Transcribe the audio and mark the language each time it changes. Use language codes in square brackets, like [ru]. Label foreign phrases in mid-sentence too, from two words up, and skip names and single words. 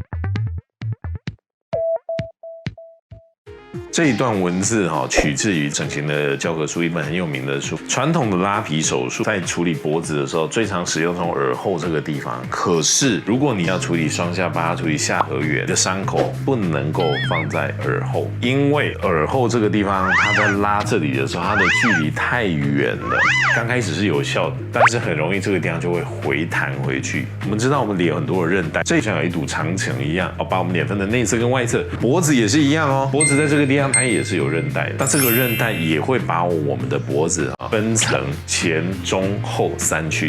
[zh] 這一段文字取自於整形的教科書，一本很有名的書。傳統的拉皮手術在處理脖子的時候，最常使用從耳後這個地方。可是如果你要處理雙下巴、處理下頜緣的傷口，不能夠放在耳後，因為耳後這個地方，它在拉這裡的時候，它的距離太遠了。剛開始是有效的，但是很容易這個地方就會回彈回去。我們知道我們臉有很多的韌帶，這像有一堵長城一樣，把我們臉分的內側跟外側。脖子也是一樣哦，脖子在這個地方它也是有韌帶的，那這個韌帶也會把我們的脖子分成前、中、後3區。